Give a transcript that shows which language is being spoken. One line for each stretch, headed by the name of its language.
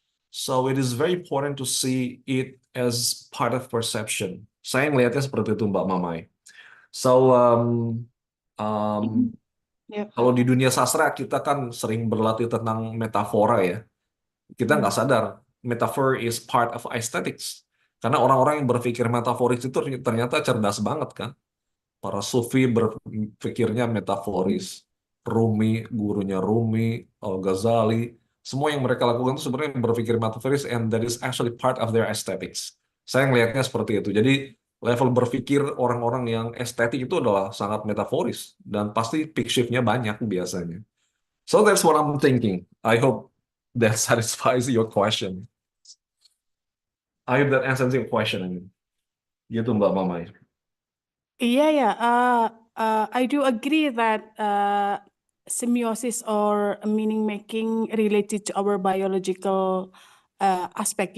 English: So it is very important to see it as part of perception.
Indonesian: Saya melihatnya seperti itu, Mbak Mamai.
English: So Yep.
Indonesian: kalau di dunia sastra kita kan sering berlatih tentang metafora ya. Kita nggak sadar
English: metaphor is part of aesthetics.
Indonesian: Karena orang-orang yang berpikir metaforis itu ternyata cerdas banget kan. Para sufi berpikirnya metaforis. Rumi, gurunya Rumi, Al-Ghazali, semua yang mereka lakukan itu sebenarnya berpikir metaforis
English: and that is actually part of their aesthetics.
Indonesian: Saya melihatnya seperti itu. Jadi level berpikir orang-orang yang estetik itu adalah sangat metaforis dan pasti peak shift-nya banyak biasanya.
English: So that's what I'm thinking. I hope that satisfies your question. I hope that answers your question. I mean.
Indonesian: Gitu Mbak Mamai.
English: Yeah. I do agree that semiosis or meaning making related to our biological aspect.